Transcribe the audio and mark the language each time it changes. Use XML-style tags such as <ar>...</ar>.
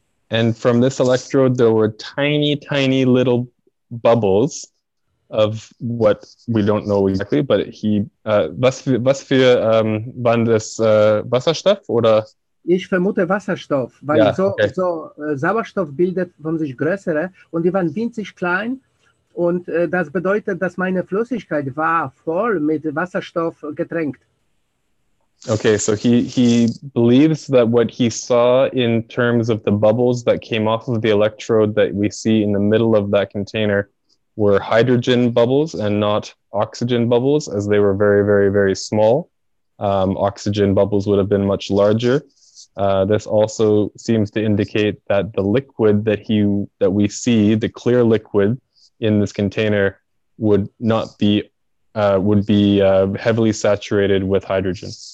<en>And from this electrode there were tiny, tiny little bubbles of what we don't know exactly, but</en> <de>was für waren das Wasserstoff oder? Ich vermute Wasserstoff, weil ja, Sauerstoff bildet von sich größere und die waren winzig klein und das bedeutet, dass meine Flüssigkeit war voll mit Wasserstoff getränkt.</de> <en>Okay, so he believes that what he saw in terms of the bubbles that came off of the electrode that we see in the middle of that container were hydrogen bubbles and not oxygen bubbles, as they were very, very, very small. Oxygen bubbles would have been much larger. This also seems to indicate that the liquid that we see, the clear liquid in this container, would be heavily saturated with hydrogen.</en>